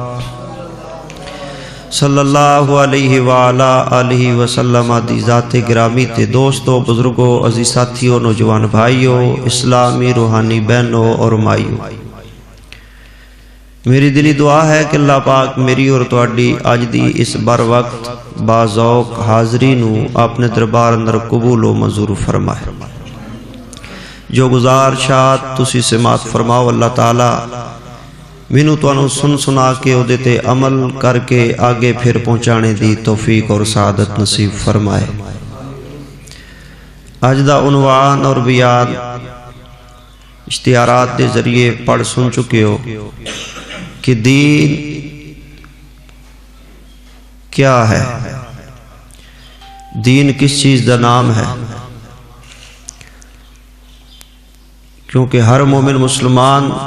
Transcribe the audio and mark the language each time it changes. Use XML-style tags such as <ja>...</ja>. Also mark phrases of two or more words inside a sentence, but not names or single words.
<ar>صلی اللہ علیہ وآلہ آلہ وسلم</ar> <pa>دی ذات گرامی تے دوستو بزرگوں عزیز ساتھیوں نوجوان بھائیوں اسلامی روحانی بہنوں اور مائیوں، میری دلی دعا ہے کہ اللہ پاک میری اور تواڈی اج دی اس بر وقت باذوق حاضری نو اپنے دربار اندر قبول و منظور فرمائے۔ جو گزارشات تسی سماعت فرماؤ اللہ تعالی مینوں تانوں سن سنا کے اودے تے عمل کر کے آگے پھر پہنچانے دی توفیق اور سعادت نصیب فرمائے۔ اج دا عنوان اور بیان اشتہارات دے ذریعے پڑھ سن چکے ہو کہ دین کیا ہے، دین کس چیز دا نام ہے، کیونکہ ہر مومن مسلمان</pa>